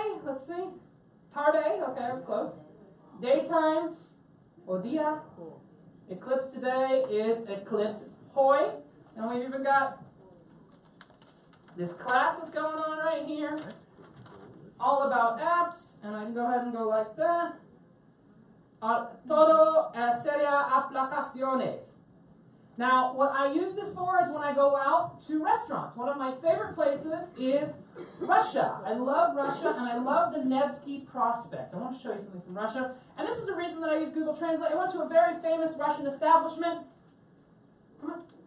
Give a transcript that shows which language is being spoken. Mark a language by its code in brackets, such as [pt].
[en] Let's see. Tarde. Okay, I was close. Daytime. [pt] O dia. [en] Eclipse today is eclipse hoy. And we've even got this class that's going on right here, all about apps, and I can go ahead and go like that. [es] Todo sería aplicaciones. [en] Now, what I use this for is when I go out to restaurants. One of my favorite places is Russia. I love Russia, and I love the Nevsky Prospect. I want to show you something from Russia. And this is the reason that I use Google Translate. I went to a very famous Russian establishment. Come on.